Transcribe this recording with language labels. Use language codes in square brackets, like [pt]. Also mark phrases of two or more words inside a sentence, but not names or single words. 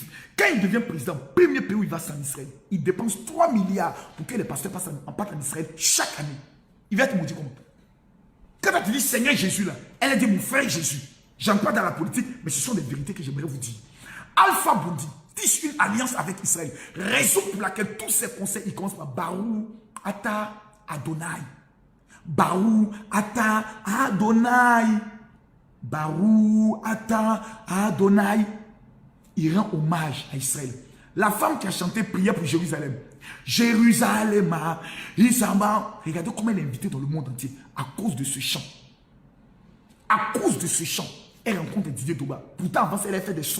[fr] Quand il devient président, premier pays où il va, c'est en Israël. Il dépense 3 milliards pour que les pasteurs partent en Israël chaque année. Il va être maudit comment? Quand tu dis Seigneur Jésus là, elle a dit mon frère Jésus. J'aime pas dans la politique, mais ce sont des vérités que j'aimerais vous dire. Alpha Blondy tisse une alliance avec Israël. Raison pour laquelle tous ces conseils, ils commencent par [he] ברוך, אתה, אדוני. ברוך, אתה, אדוני. ברוך, אתה, אדוני. [fr] Il rend hommage à Israël. La femme qui a chanté prière pour Jérusalem. Jérusalem, Isama. Regardez comment elle est invitée dans le monde entier à cause de ce chant. À cause de ce chant, elle rencontre Didier Douba. Pourtant, avant, elle a fait des sons.